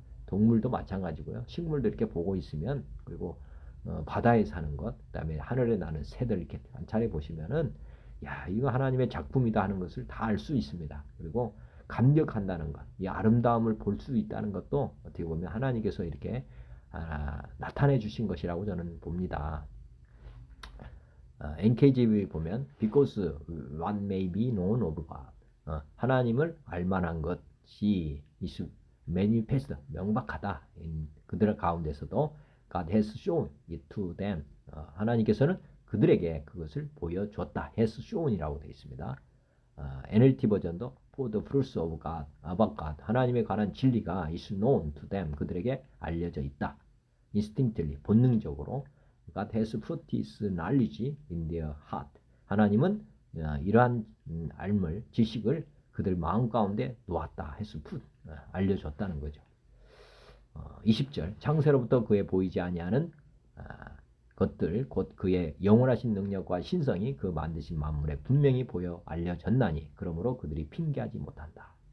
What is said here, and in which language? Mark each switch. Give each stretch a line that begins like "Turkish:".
Korean: 동물도 마찬가지고요. 식물도 이렇게 보고 있으면, 그리고 바다에 사는 것, 그다음에 하늘에 나는 새들 이렇게 관찰해 보시면은 이거 하나님의 작품이다 하는 것을 다 알 수 있습니다. 그리고 감격한다는 것, 이 아름다움을 볼 수 있다는 것도 어떻게 보면 하나님께서 이렇게 나타내 주신 것이라고 저는 봅니다. NKJV 보면
English: because what may be known of God,
Korean: 하나님을 알만한 것이
English: is manifest,
Korean: 명백하다. 그들 가운데서도
English: God has shown it to them,
Korean: 하나님께서는 그들에게 그것을 보여줬다. has shown이라고 되어 있습니다. NLT 버전도
English: for the truth of God, about God,
Korean: 하나님에 관한 진리가
English: is known to them,
Korean: 그들에게 알려져 있다.
English: instinctively,
Korean: 본능적으로
English: God has put his knowledge in their heart,
Korean: 하나님은 이러한 알물, 지식을 그들 마음 가운데 놓았다.
English: has put,
Korean: 알려줬다는 거죠. 20절, 창세로부터 그에 보이지 아니하는 것들 곧 그의 영원하신 능력과 신성이 그 만드신 만물에 분명히 보여 알려졌나니 그러므로 그들이 핑계하지 못한다.